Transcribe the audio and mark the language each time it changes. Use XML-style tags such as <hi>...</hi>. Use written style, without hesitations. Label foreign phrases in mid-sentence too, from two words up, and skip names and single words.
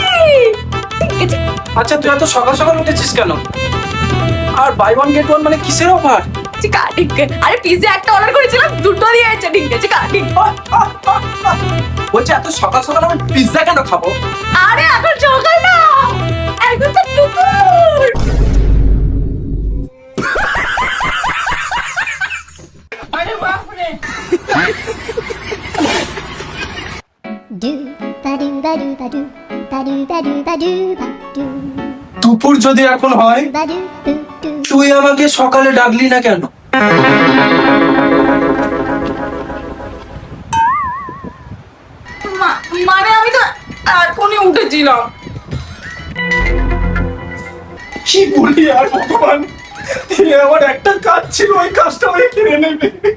<bn>আচ্ছা তুই এত সকাল সকাল উঠেছিস কেন? আর</bn> <en>buy one get one</en> <bn>মানে কিসের অফার? আরে পিজ্জা একটা অর্ডার করেছিলাম, দুটো দিয়ে আছে। ঠিক আছে কাটিং। বলছে এত সকাল সকাল আমি পিৎজা কেন খাবো? আরে এখন সকাল না, এখন তো দুপুর। Do ba do ba do ba do ba do ba do ba do ba do দুপুর যদি এখন হয়, ba do do do. তুই আমাকে সকালে ডাকলি না কেন? মানে আমি তো এখনই উঠেছিলাম। কি বলি আর ভগবান, আমার একটা কাজ ছিল, ওই কাজটা ওই কিনে নেবে।</bn>